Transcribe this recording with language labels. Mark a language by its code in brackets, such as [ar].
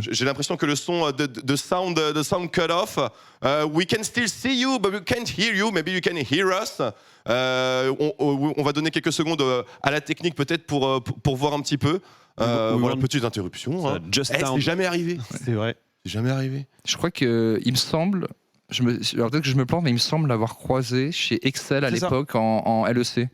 [fr] J'ai l'impression que le son [en] the sound cut off. We can still see you, but we can't hear you. Maybe you can hear us. [fr] On va donner quelques secondes à la technique peut-être pour voir un petit peu. Voilà, petite interruption. Hein. C'est jamais arrivé. C'est vrai. C'est jamais arrivé. Je crois que il me semble. Alors peut-être que je me plante, mais il me semble l'avoir croisé chez Excel à l'époque en LEC.